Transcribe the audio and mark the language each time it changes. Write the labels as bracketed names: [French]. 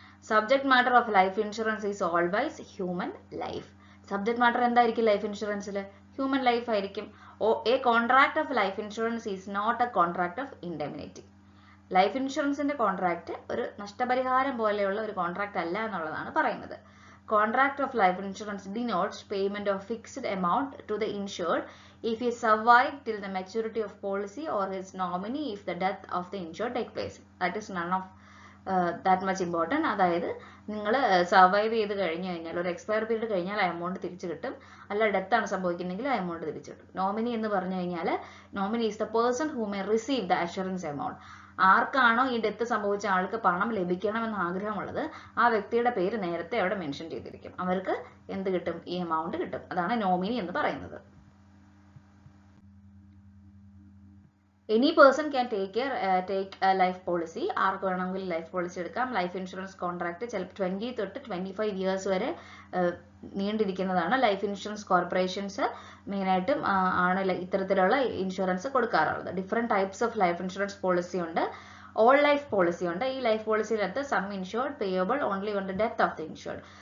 [English] Subject matter of life insurance is always human life. [Malayalam] Subject matter എന്തായിരിക്കും life ഇൻഷുറൻസിൽ? Human life ആയിരിക്കും. [English] A contract of life insurance is not a contract of indemnity. [Malayalam] Life ഇൻഷുറൻസിന്റെ contract ഒരു നഷ്ടപരിഹാരം പോലെയുള്ള ഒരു contract അല്ല എന്നുള്ളതാണ് പറയുന്നത്. [English] Contract of life insurance denotes payment of fixed amount to the insured if he survived till the maturity of policy or his nominee if the death of the insured take place. That is none of that much important. [Malayalam] അതായത് നിങ്ങൾ survive ചെയ്ത് കഴിഞ്ഞു കഴിഞ്ഞാൽ ഒരു expire period കഴിഞ്ഞാൽ ആ amount തിരിച്ചു കിട്ടും, അല്ല ഡെത്ത് ആണ് സംഭവിക്കുന്നെങ്കിൽ ആ എമൗണ്ട് തിരിച്ചു കിട്ടും. നോമിനി എന്ന് പറഞ്ഞു കഴിഞ്ഞാൽ [English] Nominee is the person who may receive the assurance amount. [Malayalam] ആർക്കാണോ ഈ ഡെത്ത് സംഭവിച്ച ആൾക്ക് പണം ലഭിക്കണമെന്ന് ആഗ്രഹമുള്ളത് ആ വ്യക്തിയുടെ പേര് നേരത്തെ അവിടെ മെൻഷൻ ചെയ്തിരിക്കും. അവർക്ക് എന്ത് കിട്ടും? ഈ എമൗണ്ട് കിട്ടും. അതാണ് നോമിനി എന്ന് പറയുന്നത്. [English] Any person can take a life policy. [Malayalam] ആർക്ക് വേണമെങ്കിൽ ലൈഫ് പോളിസി എടുക്കാം. ലൈഫ് ഇൻഷുറൻസ് കോൺട്രാക്ട് ചിലപ്പോൾ 20 തൊട്ട് 25 ഇയേഴ്സ് വരെ നീണ്ടിരിക്കുന്നതാണ്. ലൈഫ് ഇൻഷുറൻസ് കോർപ്പറേഷൻസ് മെയിനായിട്ടും ആണ് ഇത്തരത്തിലുള്ള ഇൻഷുറൻസ് കൊടുക്കാറുള്ളത്. Different types of life insurance policy ഉണ്ട്. ഓൾ ലൈഫ് പോളിസി ഉണ്ട്. ഈ life പോളിസിയിലകത്ത് [English] Sum insured payable only on the death of the insured.